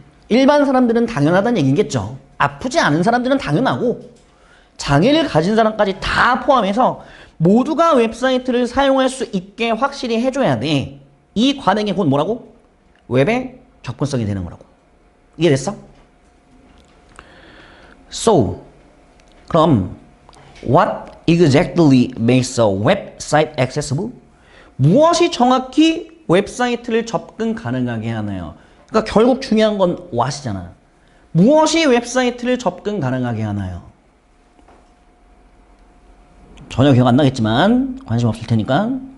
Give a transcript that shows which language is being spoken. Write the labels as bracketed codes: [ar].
[ko] 일반 사람들은 당연하다는 얘기겠죠. 아프지 않은 사람들은 당연하고 장애를 가진 사람까지 다 포함해서 모두가 웹사이트를 사용할 수 있게 확실히 해줘야 돼. 이 관행이 곧 뭐라고? 웹의 접근성이 되는 거라고. 이해됐어? [en] So, 그럼 what exactly makes a website accessible? [ko] 무엇이 정확히 웹사이트를 접근 가능하게 하나요? 그러니까 결국 중요한 건 what이잖아. 무엇이 웹사이트를 접근 가능하게 하나요? 전혀 기억 안 나겠지만 관심 없을 테니까.